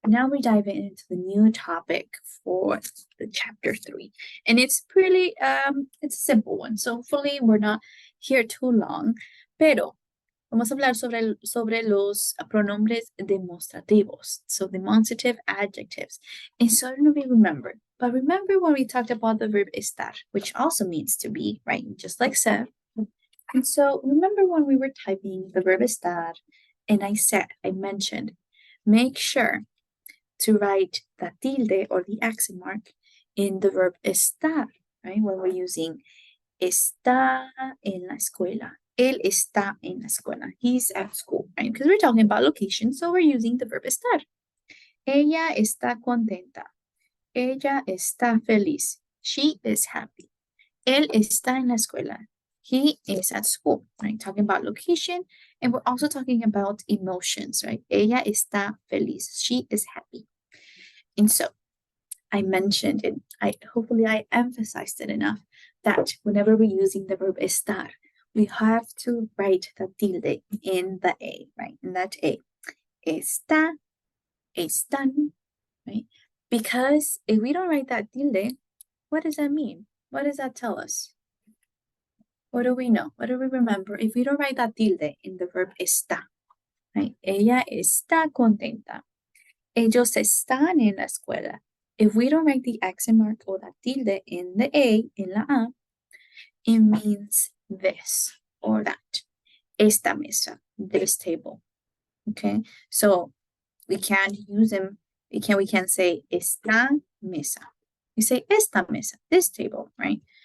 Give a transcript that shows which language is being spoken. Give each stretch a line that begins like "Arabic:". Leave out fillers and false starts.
English: now we're diving into the new topic for the chapter 3. And it's pretty, it's a simple one. So hopefully we're not here too long.
Spanish: Pero vamos a hablar sobre los pronombres demostrativos.
English: So demonstrative adjectives. And so I don't know if you remember, but remember when we talked about the verb estar, which also means to be, right? Just like ser. And so remember when we were typing the verb estar, and I mentioned, make sure to write the tilde or the accent mark in the verb estar, right? When we're using
Spanish: está en la escuela. Él está en la escuela.
English: He's at school, right? Because we're talking about location, so we're using the verb estar.
Spanish: Ella está contenta. Ella está feliz.
English: She is happy.
Spanish: Él está en la escuela.
English: He is at school, right? Talking about location, and we're also talking about emotions, right?
Spanish: Ella está feliz.
English: She is happy. And so I mentioned it, hopefully I emphasized it enough that whenever we're using the verb estar, we have to write the tilde in the A, right? In that A. Está, están, right? Because if we don't write that tilde, what does that mean? What does that tell us? What do we know? What do we remember? If we don't write that tilde in the verb está, right?
Spanish: Ella está contenta. Ellos están en la escuela.
English: If we don't write the accent mark or that tilde in the A, in la A, it means this or that.
Spanish: Esta mesa,
English: this table. Okay, so we can't use them. We can't say
Spanish: esta mesa.
English: We say esta mesa, this table, right?